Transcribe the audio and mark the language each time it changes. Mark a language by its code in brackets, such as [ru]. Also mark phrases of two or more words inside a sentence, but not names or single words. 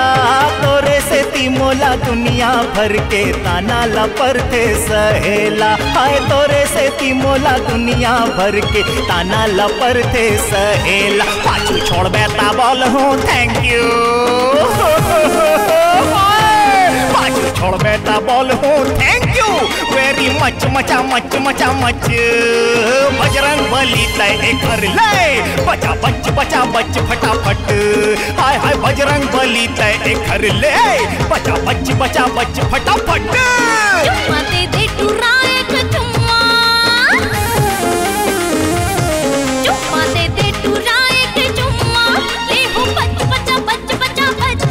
[hne] तोरे से ती मोला दुनिया भर के ताना लपरते सहेला। हाय तोरे से ती मोला दुनिया भर के ताना लपरते सहेला। पाछू छोड़ बेटा बोल हूँ [en] thank you. [hne] छोड़ बेटा बोल हूँ [en] thank you very much [hne] मचा मच मचा मच। बजरंग बली तय कर ले बचा बच फटाफट। हाय हाय बजरंग बली तय कर ले बचा बच फटाफट। चुम्मा दे दे टुरा एक चुम्मा, चुम्मा दे दे टुरा एक चुम्मा ले हो बच बचा बच।